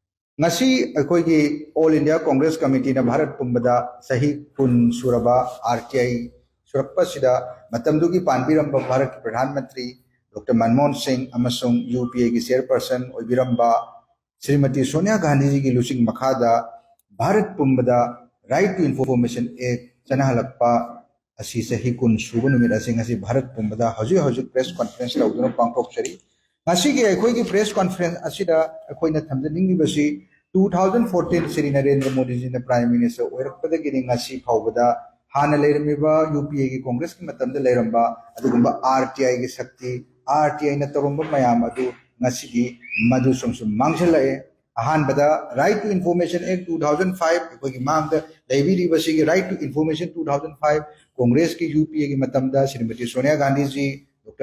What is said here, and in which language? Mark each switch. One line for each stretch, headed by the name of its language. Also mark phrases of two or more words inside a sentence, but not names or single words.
Manipuri: ngasi akoi gi all india congress committee na bharat pumbada sahi kun suraba rti surakpa sida matamdu gi panbiramba bharat ki
Hindi: प्रधान मंत्री
Manipuri: dr manmohan singh amasung upa gi chairperson oibiramba srimati sonia gandhi ji gi lusing makhada bharat pumbada right to information act chanahalakpa asi sahi kun suba numit asing asi bharat pumbada haju
English: press conference
Manipuri: lauduna pangkok chari ngasi gi akoi gi
English: press conference
Manipuri: asida akoi na thamjaning ni basi 2014 Sri Narendra Modi ji ne
English: Prime Minister
Manipuri: oirakpada gini ngasi phawbada hana leiramiba UPA gi Congress ki matamda leiramba adugumba RTI gi shakti RTI na tarumba mayam adu ngasi gi madu sumsum mangshalae ahanbada Right to Information Act 2005 ko gi mangda leibiri basi gi Right to Information 2005 Congress ki UPA gi matamda Srimati Sonia Gandhi ji Dr.